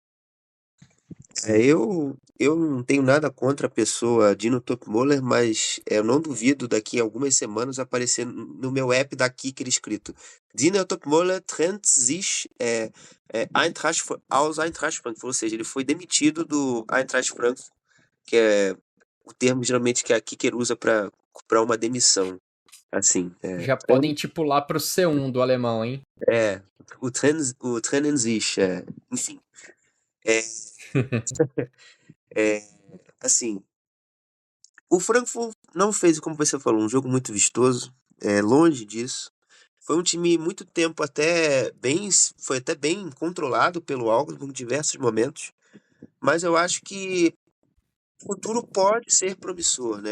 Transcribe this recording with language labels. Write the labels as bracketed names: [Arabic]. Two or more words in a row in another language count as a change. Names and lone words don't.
[Portuguese] Eu não tenho nada contra a pessoa Dino Topmoller, mas eu não duvido daqui a algumas semanas aparecer no meu app da Kicker escrito Dino Topmoller [German] trennt sich aus [Portuguese] Eintracht Frankfurt, ou seja, ele foi demitido do Eintracht Frankfurt, que é o termo geralmente que a Kicker usa para uma demissão. Assim, Já podem tipular pro C1 do alemão, hein? o [German] trennen sich, [Portuguese] enfim. Assim, o Frankfurt não fez, como você falou, um jogo muito vistoso, longe disso. Foi um time muito tempo foi até bem controlado pelo Augsburg em diversos momentos, mas eu acho que o futuro pode ser promissor, né?